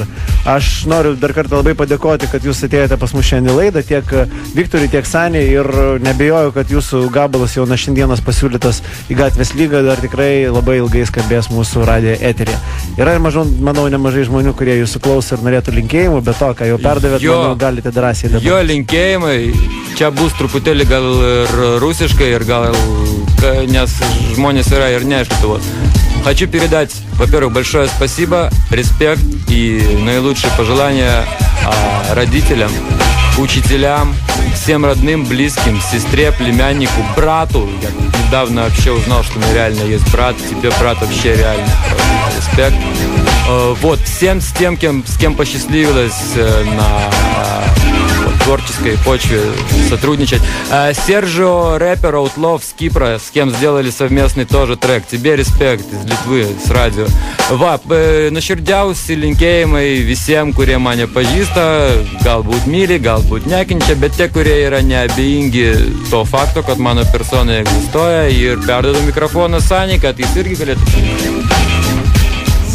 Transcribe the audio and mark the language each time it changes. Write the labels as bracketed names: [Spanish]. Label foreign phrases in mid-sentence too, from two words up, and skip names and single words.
[Lithuanian] Aš noriu dar kartą labai padėkoti, kad jūs atėjote pas mus šiandien laidą, tiek Viktoriui, tiek Sanei, ir nebejoju, kad jūsų gabalas jau nuo šiandienos pasiūlytas į Gatvės lygą, dar tikrai labai ilgai skambės mūsų radijo eteryje. Yra, manau, nemažai žmonių, kurie jūsų klauso ir norėtų linkėjimų, bet to, ką jau perdavėt, manau, galite drąsiai dabar. Jo, linkėjimai, čia bus truputėlį gal ir rusiškai, ir gal, nes žmonės yra ir неaišku. [Russian] Хочу передать, во-первых, большое спасибо, респект и наилучшие пожелания родителям, учителям, всем родным, близким, сестре, племяннику, брату. Я недавно вообще узнал, что у меня реально есть брат. Тебе, брат, вообще реально респект. Всем с кем посчастливилось на творческой почве сотрудничать. Сержио, рэпер Outlaw с Кипра, с кем сделали совместный тоже трек. Тебе респект из Литвы, с радио. [Lithuanian] Nuoširdžiausi linkėjimai visiems, kurie mane pažįsta, galbūt myli, galbūt nekenčia, bet tie, kurie yra neabejingi to fakto, kad mano persona egzistuoja, ir perdodu mikrofoną Sanei, kad jis irgi galėtų.